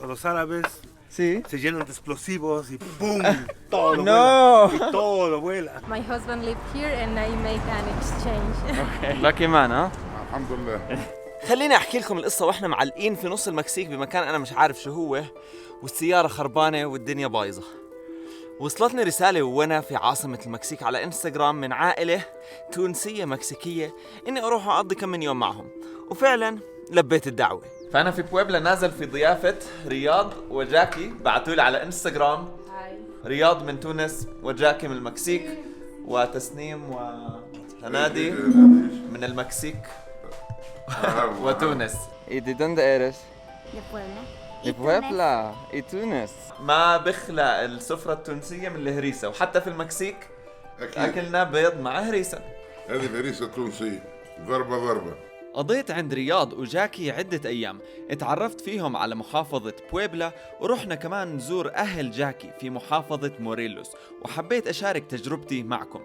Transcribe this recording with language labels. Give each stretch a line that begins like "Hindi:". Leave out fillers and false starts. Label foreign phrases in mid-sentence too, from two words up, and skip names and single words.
Spanish: Los árabes Sí. se llenan de explosivos y ¡pum! Todo No. vuela. Y todo vuela.
English: My husband lived here and I made an exchange. Lucky man,
Arabic: ها؟ الحمد لله. خليني احكي لكم القصة واحنا معلقين في نص المكسيك بمكان انا مش عارف شو هو، والسيارة خربانة والدنيا بايظة. وصلتني رسالة وانا في عاصمة المكسيك على انستغرام من عائلة تونسية مكسيكية اني اروح اقضي كم من يوم معهم، وفعلا لبيت الدعوة. فانا في بويبلا نازل في ضيافة رياض وجاكي، بعتولي على انستغرام. رياض من تونس وجاكي من المكسيك وتسنيم وهنادي من المكسيك وتونس.
Spanish: ¿Y de dónde eres? De Puebla. De Puebla. ¿Y Túnez?
Arabic: ما بخلى السفرة التونسية من الهريسة، وحتى في المكسيك أكيد. أكلنا بيض مع هريسة. هذه الهريسة التونسية ضربة. قضيت عند رياض وجاكي عدة أيام، اتعرفت فيهم على محافظة بويبلا، ورحنا كمان نزور أهل جاكي في محافظة موريلوس، وحبيت أشارك تجربتي معكم.